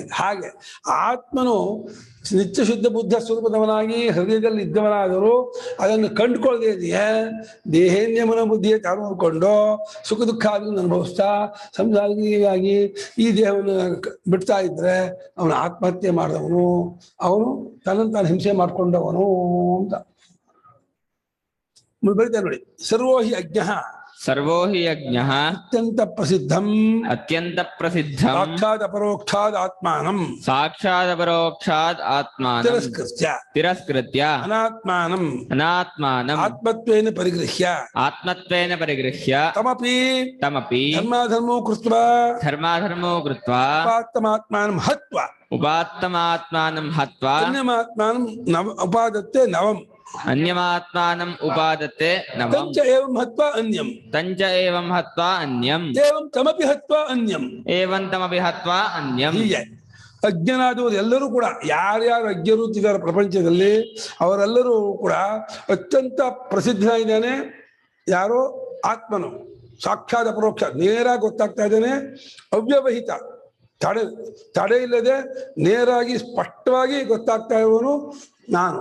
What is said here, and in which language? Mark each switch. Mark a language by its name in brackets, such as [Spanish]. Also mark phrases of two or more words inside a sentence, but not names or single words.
[Kannada] ಹಾಗೆ ಆತ್ಮನು ನಿತ್ಯ ಶುದ್ಧ ಬುದ್ಧ ಸ್ವರೂಪದವನಾಗಿ ಹೃದಯದಲ್ಲಿ ಇದ್ದವನಾದರೂ ಅದನ್ನು ಕಂಡುಕೊಳ್ಳದೆ ಇದೆಯೇ ದೇಹೇನ್ಯಮನ ಬುದ್ಧಿಯ ತಾನು ನೋಡಿಕೊಂಡು ಸುಖ ದುಃಖಾದಿಗಳನ್ನು ಅನುಭವಿಸ್ತಾ ಸಂಸಾರಿಯಾಗಿ ಈ ದೇಹವನ್ನು ಬಿಡ್ತಾ ಇದ್ರೆ ಅವನು ಆತ್ಮಹತ್ಯೆ ಮಾಡಿದವನು, ಅವನು ತನ್ನನ್ನು ತಾನು ಹಿಂಸೆ ಮಾಡಿಕೊಂಡವನು ಅಂತ ಬರೀತಾರೆ ನೋಡಿ. [Sanskrit] ಸರ್ವೋ ಹಿ ಅಜ್ಞ, ಸರ್ವೋ ಹಿ ಅಜ್ಞ ಅತ್ಯಂತ ಪ್ರಸಿದ್ಧಂ, ಅತ್ಯಂತ ಪ್ರಸಿದ್ಧಂ ಸಾಕ್ಷಾತ್ ಅಪರೋಕ್ಷಾದ್ ಆತ್ಮಾನಂ, ಸಾಕ್ಷಾತ್ ಅಪರೋಕ್ಷಾತ್ ಆತ್ಮಾನಂ ತಿರಸ್ಕೃತ್ಯ ಅನಾತ್ಮಾನಂ ಆತ್ಮತ್ವೇನ ಪರಿಗೃಹ್ಯ ತಮಪಿ ಧರ್ಮಾಧರ್ಮೋ ಕೃತ್ವಾ ಉಪಾತ್ತಮಾತ್ಮಾನಂ ಹತ್ವಾ ಉಪಾದತ್ತೆ ನವಂ ಅನ್ಯಮಾತ್ಮಾನಂ ಉಪಾದತೆ ನವಂ ತಂಚ ಏವಂ ಹತ್ವಾ ಅನ್ಯಂ ಏವಂ ತಮಪಿ ಹತ್ವಾ ಅನ್ಯಂ ತಮಪಿ ಹತ್ವಾ ಅನ್ಯಂ. [Kannada] ಹೀಗೆ ಅಜ್ಞನಾದವರು ಎಲ್ಲರೂ ಕೂಡ ಯಾರ್ಯಾರು ಅಜ್ಞರು ಇದ್ದಾರೆ ಪ್ರಪಂಚದಲ್ಲಿ ಅವರೆಲ್ಲರೂ ಕೂಡ ಅತ್ಯಂತ ಪ್ರಸಿದ್ಧನಾಗಿದ್ದಾನೆ. ಯಾರೋ ಆತ್ಮನು ಸಾಕ್ಷಾತ್ ಅಪರೋಕ್ಷ ನೇರ ಗೊತ್ತಾಗ್ತಾ ಇದ್ದಾನೆ. ಅವ್ಯವಹಿತ ತಡೆ ಇಲ್ಲದೆ ನೇರಾಗಿ ಸ್ಪಷ್ಟವಾಗಿ ಗೊತ್ತಾಗ್ತಾ ಇರುವನು ನಾನು.